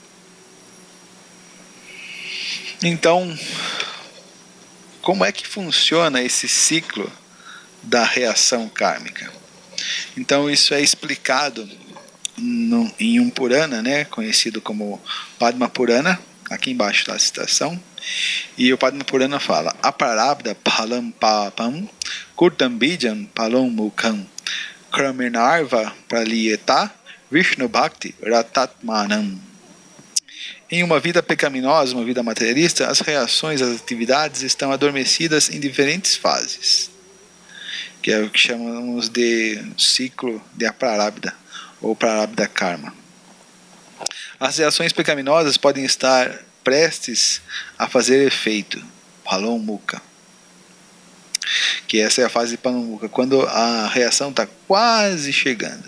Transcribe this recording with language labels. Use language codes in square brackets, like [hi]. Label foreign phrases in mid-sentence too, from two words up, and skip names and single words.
[pt] Então, como é que funciona esse ciclo da reação kármica? Então isso é explicado em um Purana, né, conhecido como Padma Purana. Aqui embaixo está a citação. E o Padma Purana fala: [sa] अप्रारब्ध फलं पापं कूटं बीजं फलोन् मुखम् क्रमेणैव प्रलीयेत विष्णु भक्ति रतात्मनाम्. [pt] Em uma vida pecaminosa, uma vida materialista, as reações às atividades estão adormecidas em diferentes fases, que é o que chamamos de ciclo de Aprarabdha, ou [sa] प्रारब्ध कर्म. [pt] As reações pecaminosas podem estar prestes a fazer efeito, Palomukha, que essa é a fase de Palomukha, quando a reação está quase chegando.